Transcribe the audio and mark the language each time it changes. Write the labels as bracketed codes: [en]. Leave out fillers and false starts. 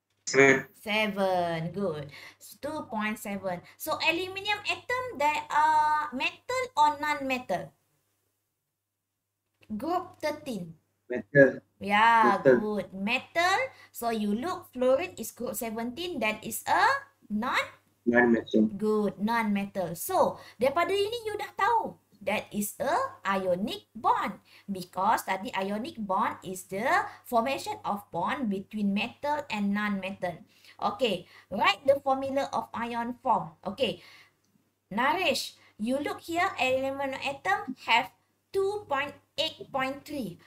[en] 7. Good. 2.7. So, aluminium atom, they are metal or non-metal? Group 13. Metal. Yeah, Metal. good. Metal. So, you look, fluorine is group 17. That is a non Non-metal. good, non-metal. [ms] So, daripada ini you dah tahu. [en] That is a ionic bond. Because [ms] tadi [en] ionic bond is the formation of bond between metal and non-metal. Okay, write the formula of ion form. Okay, Naresh, you look here, aluminum atom have 2.8.3.